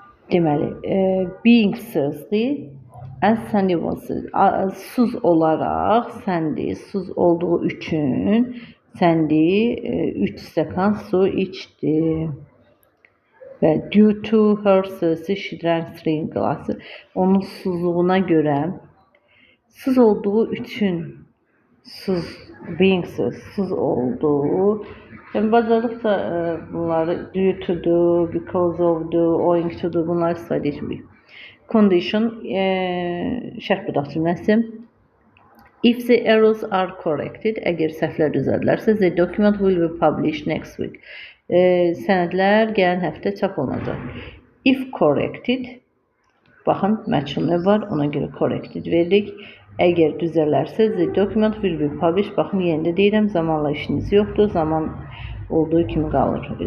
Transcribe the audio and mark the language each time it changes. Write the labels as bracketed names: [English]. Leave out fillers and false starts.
[Azerbaijani] Deməli, [English] being thirsty, as Sandy was [Azerbaijani] susuz olaraq, Sandy susuz olduğu üçün Sandy 3 stəkan su içdi. Və [English] due to her thirsty, she drank 3 glasses. [Azerbaijani] Onun susuzluğuna görə, susuz olduğu üçün being susuz olduğu. Yəni bacardıqca bunları due to do, because of do, owing to do bunları istifadə etmirik. [English] Condition [Azerbaijani] şərt budaq cümləsi. [English] If the errors are corrected, [Azerbaijani] əgər səhvlər düzəldilərsə, [English] the document will be published next week. [Azerbaijani] Sənədlər gələn həftə çap olunacaq. [English] If corrected, [Azerbaijani] baxın məchul var, ona görə corrected veririk. Əgər düzələrsə, [English] the document will be published. [Azerbaijani] Baxın, yenə də deyirəm, zamanla işiniz yoxdur. Zaman olduğu kimi qalır.